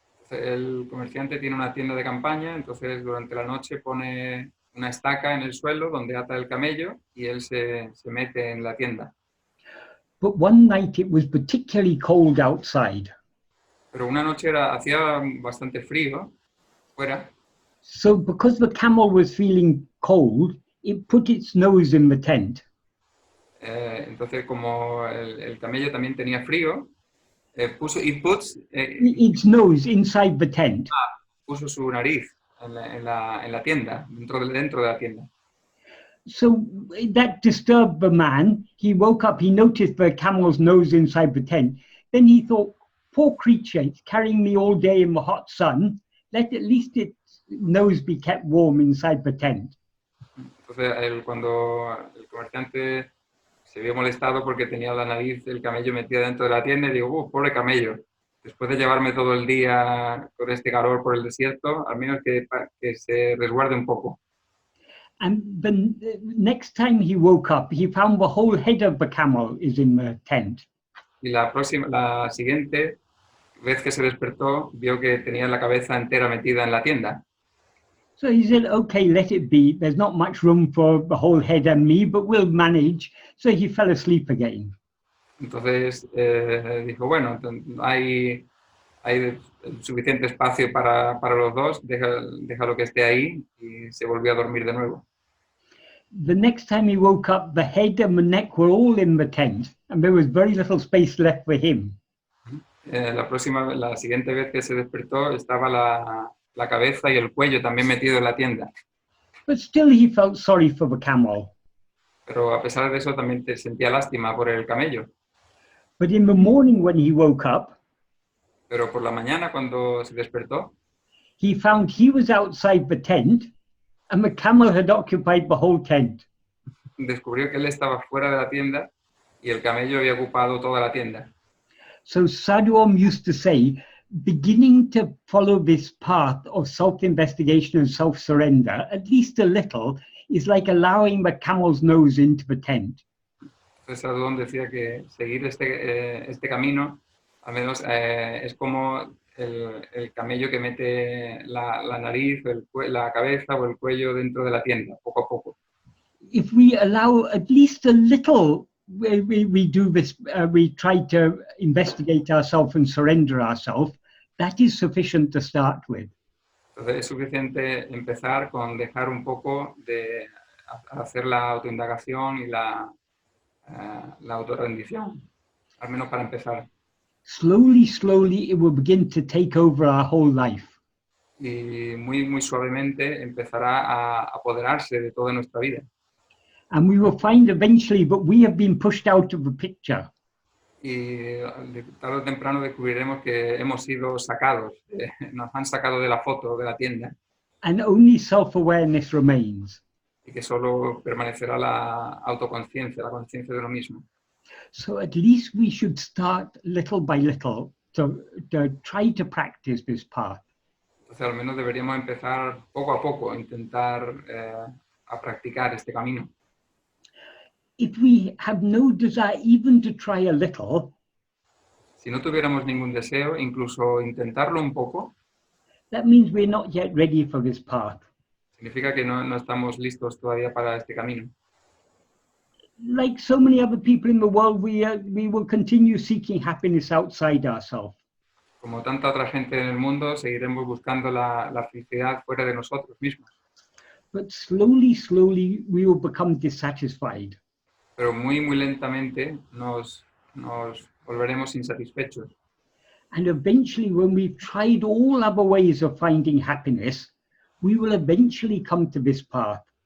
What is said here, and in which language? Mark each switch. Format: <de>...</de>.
<es>El comerciante tiene una tienda de campaña, entonces durante la noche pone una estaca en el suelo donde ata el camello y él se mete en la tienda.</es> <en>But one night it was particularly cold outside.</en> <es>Pero una noche hacía bastante frío fuera.</es> <en>So because the camel was feeling cold, it put its nose in the tent.</en> <es>Entonces, como el camello también tenía frío,</es> <en>Its nose inside the tent.</en> <es>puso su nariz en la tienda, dentro de la tienda.</es> <en>So that disturbed the man. He woke up, he noticed the camel's nose inside the tent. Then he thought, poor creature, it's carrying me all day in the hot sun. Let at least its nose be kept warm inside the tent.</en> <es>Entonces, cuando el comerciante se vio molestado porque tenía la nariz del camello metida dentro de la tienda, y digo, pobre camello, después de llevarme todo el día con este calor por el desierto, al menos que se resguarde un poco.</es> <en>And the next time he woke up, he found the whole head of the camel is in the tent.</en> <es>Y la siguiente vez que se despertó, vio que tenía la cabeza entera metida en la tienda.</es> <en>So he said, okay, let it be. There's not much room for the whole head and me, but we'll manage. So he fell asleep again.</en> <es>Entonces dijo, bueno, hay suficiente espacio para los dos, déjalo que esté ahí, y se volvió a dormir de nuevo.</es> <en>The next time he woke up, the head and the neck were all in the tent, and there was very little space left for him.</en> <es>La siguiente vez que se despertó, estaba la cabeza y el cuello también metido en la tienda.</es> <en>But still he felt sorry for the camel.</en> <es>Pero a pesar de eso también sentía lástima por el camello.</es> <en>But in the morning when he woke up,</en> <es>Pero por la mañana cuando se despertó,</es> <en>he found he was outside the tent and the camel had occupied the whole tent.</en> <es>descubrió que él estaba fuera de la tienda y el camello había ocupado toda la tienda.</es> <en>So Sadhuam used to say, beginning to follow this path of self-investigation and self-surrender, at least a little, is like allowing the camel's nose into the tent.</en> <es>Entonces Sadhuam decía que seguir este camino, al menos es como el camello que mete la nariz, la cabeza o el cuello dentro de la tienda, poco a poco.</es> <en>If we allow at least a little, we do this, we try to investigate ourselves and surrender ourselves, that is sufficient to start with.</en> <es>Entonces es suficiente empezar con dejar un poco de hacer la autoindagación y la autorrendición, al menos para empezar.</es> <en>Slowly, slowly, it will begin to take over our whole life.</en> <es>Y muy, muy suavemente empezará a apoderarse de toda nuestra vida.</es> <en>And we will find eventually that we have been pushed out of the picture.</en> <es>Y tarde o temprano descubriremos que hemos sido sacados, nos han sacado de la foto, de la tienda.</es> <en>And only self-awareness remains.</en> <es>Y que solo permanecerá la autoconciencia, la conciencia de uno mismo.</es> <en>So at least we should start little by little to try to practice this path.</en> <es>Entonces al menos deberíamos empezar poco a poco, intentar a practicar este camino.</es> <en>If we have no desire even to try a little,</en> <es>si no tuviéramos ningún deseo, incluso intentarlo un poco,</es> <en>that means we're not yet ready for this path.</en> <es>Significa que no estamos listos todavía para este camino.</es> <en>Like so many other people in the world, we will continue seeking happiness outside ourselves.</en> <es>Como tanta otra gente en el mundo, seguiremos buscando la felicidad fuera de nosotros mismos.</es> <en>But slowly, slowly, we will become dissatisfied.</en> <es>Pero muy, muy lentamente nos volveremos insatisfechos.</es> <en>And eventually, when we've tried all other ways of finding happiness, we will eventually come to this path.</en>